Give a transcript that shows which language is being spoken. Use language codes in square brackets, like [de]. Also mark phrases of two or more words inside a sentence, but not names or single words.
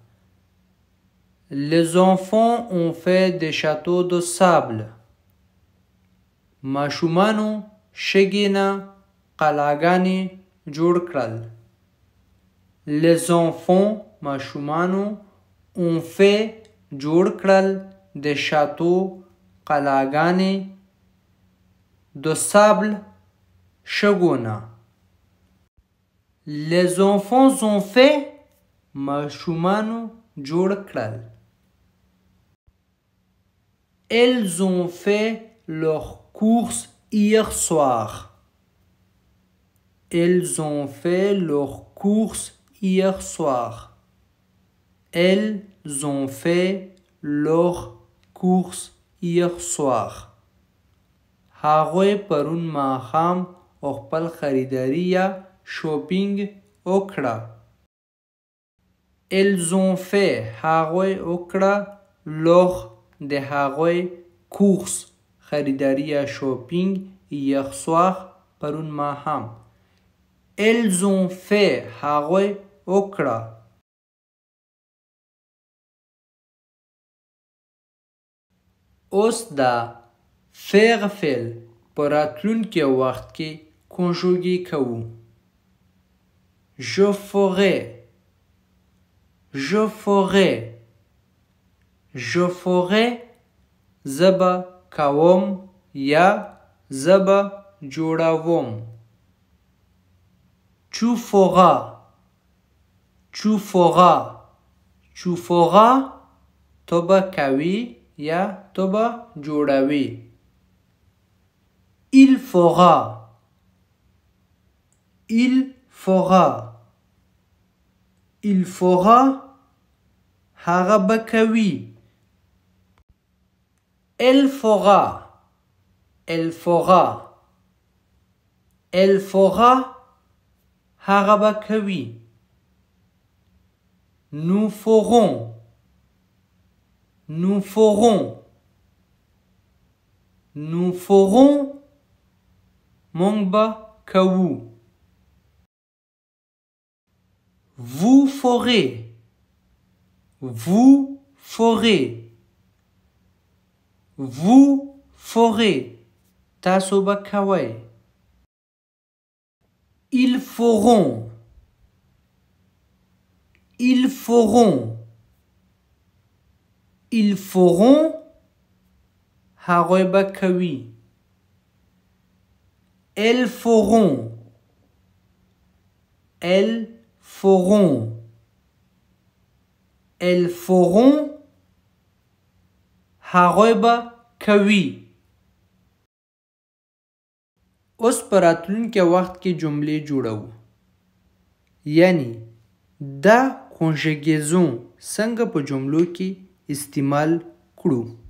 [fr] Les enfants ont fait des châteaux de sable. [ps] ماشومانو شګې نه قلاګانې جوړ کړل. [fr] Les enfants ماشومانو ont fait [ps] جوړ کړل [fr] des châteaux قلاګانې de sable شګونه. Les enfants ont fait [ps] ماشومانو جوړ کړل. [fr] Elles ont fait leur course hier soir. Elles ont fait leur course hier soir. Elles ont fait leur course hier soir. [ps] هغوی پرون ماښام خپل خریداري یا شوپینګ وکړه. [fr] Elles ont fait. [ps] هغوی وکړه leur د هغوی course خریداري یا شوپینګ [fr] hier soir [ps] پرون ماښام. [fr] Elles ont fait. [ps] هغوی وکړه. اوس دا faire فعل په راتلونکي وخت کې کنجوګې کوو. [fr] Je ferai. Je ferai. Je ferai. [ps] زبا کوم یا زبا جوړوم. [fr] Tu feras. Tu feras. Tu feras. [ps] تو به کوي یا تو به جوړوي. [fr] Il fera. Il fera. Il fera. [ps] هغه به کوي. [fr] Elle fera. Elle fera. Elle fera. [ps] هغه به کوي. [fr] Nous ferons. Nous ferons. Nous ferons. [ps] مونږ به کوو. [fr] Vous ferez. Vous ferez. Vous ferez. [ps] تاسو به کوئ. [fr] Ils feront. Ils feront. Ils feront. [ps] هغوی به کوي. [fr] Elles feront. Elles feront. Elles feront. [ps] هغوی به کوي. اوس په راتلونکي وخت کې جملې جوړو. یعنی دا کنجګیزون څنګه په جملو کې استعمال کړو.